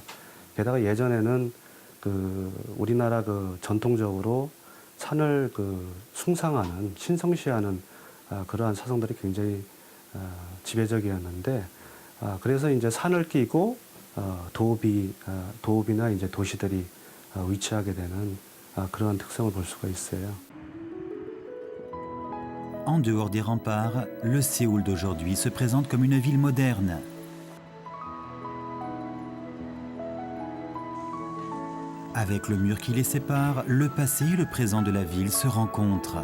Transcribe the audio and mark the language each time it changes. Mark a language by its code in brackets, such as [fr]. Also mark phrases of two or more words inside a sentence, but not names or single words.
[ko] 게다가 예전에는 우리나라 전통적으로 산을 숭상하는 신성시하는 그러한 사상들이 굉장히 지배적이었는데 그래서 이제 산을 끼고 도읍이나 이제 도시들이 위치하게 되는 그러한 특성을 볼 수가 있어요. [fr] En dehors des remparts, le Séoul d'aujourd'hui se présente comme une ville moderne. Avec le mur qui les sépare, le passé et le présent de la ville se rencontrent.